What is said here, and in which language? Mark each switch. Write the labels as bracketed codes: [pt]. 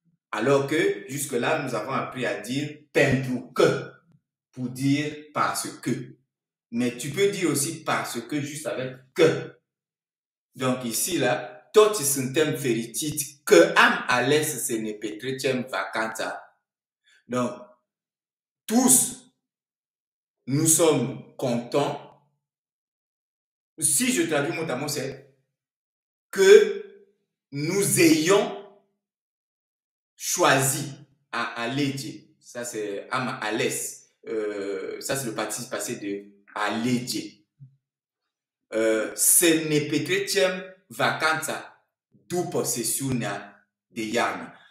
[fr] Alors que jusque-là, nous avons appris à dire pentru que, pour dire parce que. Mais tu peux dire aussi parce que juste avec que. Donc ici, là, [ro] toți suntem fericiți că am ales să ne petrecem vacanța. [fr] Donc, tous, nous sommes contents. Si je traduis mot à mot, c'est que nous ayons choisi à alege. Ça, c'est am ales. Ça, c'est le participe passé de alege. [ro] Să ne petrecem vacanța după sesiunea de iarnă.